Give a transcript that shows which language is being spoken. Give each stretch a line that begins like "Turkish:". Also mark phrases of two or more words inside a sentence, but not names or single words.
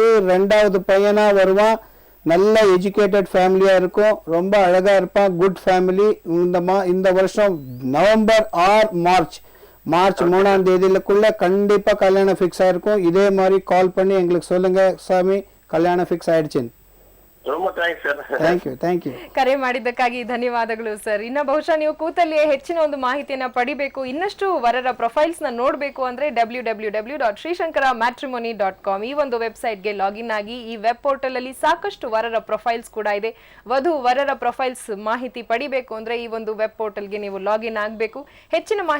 Tamil: 2வது பையனா வருவான். நல்ல
English: educated family
Tamil: இருக்கும். ரொம்ப அழகா இருப்பான்.
English: good family.
Tamil: இந்த வருஷம்
English: November or March
Tamil: 3ஆம் தேதியிலுக்குள்ள கண்டிப்பா கல்யாணம் ஃபிக்ஸ் ஆயிருக்கும். இதே மாதிரி கால் பண்ணி எங்களுக்கு சொல்லுங்க, சாமி கல்யாணம் ஃபிக்ஸ் ஆயிடுச்சுன்னு.
English: ரொம்ப thanks sir. thank you.
Kannada: ಕರೆ ಮಾಡಿದ್ದಕ್ಕಾಗಿ ಧನ್ಯವಾದಗಳು ಸರ್. ಇನ್ನು ಬಹುಶಃ ನೀವು ಕೂತಲ್ಲಿಯೇ ಹೆಚ್ಚಿನ ಒಂದು ಮಾಹಿತಿಯನ್ನ ಪಡಿಬೇಕು, ಇನ್ನಷ್ಟು ವರರ ಪ್ರೊಫೈಲ್ಸ್ ನ ನೋಡಬೇಕು ಅಂದ್ರೆ www.srishankaramatrimony.com ಈ ಒಂದು ವೆಬ್ಸೈಟ್ಗೆ ಲಾಗಿನ್ ಆಗಿ. ಈ
English: web portal
Kannada: ಅಲ್ಲಿ ಸಾಕಷ್ಟು ವರರ ಪ್ರೊಫೈಲ್ಸ್ ಕೂಡ ಇದೆ. ವರರ ಪ್ರೊಫೈಲ್ಸ್ ಮಾಹಿತಿ ಪಡಿಬೇಕು ಅಂದ್ರೆ ಈ ಒಂದು ವೆಬ್ ಪೋರ್ಟಲ್ಗೆ ನೀವು ಲಾಗಿನ್ ಆಗಬೇಕು.